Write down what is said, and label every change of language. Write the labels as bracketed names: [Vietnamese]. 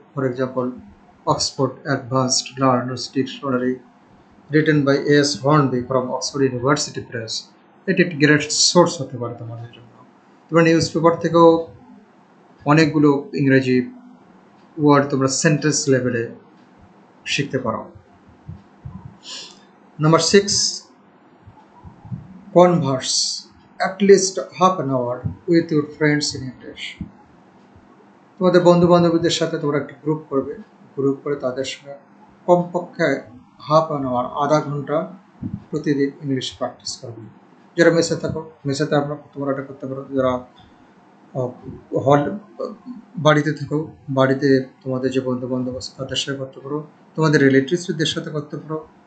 [English] For example, Oxford Advanced Learner's Dictionary written by S Hornby from Oxford University Press. [Bangla] এটি একটি great source হতে পারে তোমাদের জন্য। তোমরা নিউজ পেপার থেকেও অনেকগুলো ইংরেজি ওয়ার্ড তোমরা সেন্টেন্স লেভেলে শিখতে পারো। [English] Number 6, converse at least half an hour with your friends in English. [Bangla] তোমাদের বন্ধু বান্ধবীদের সাথে তোমরা একটা গ্রুপ করবে, গ্রুপ করে তাদের সঙ্গে কমপক্ষে হাফ অ্যান আওয়ার, আধা ঘন্টা প্রতিদিন ইংলিশ প্র্যাকটিস করবে। যারা মেসে থাকো, মেসেতে তোমরা এটা করতে পারো। যারা হল বাড়িতে থাকো, বাড়িতে তোমাদের যে বন্ধু বান্ধব আছে তাদের সাথে করতে পারো, তোমাদের রিলেটিভসদের সাথে করতে পারো।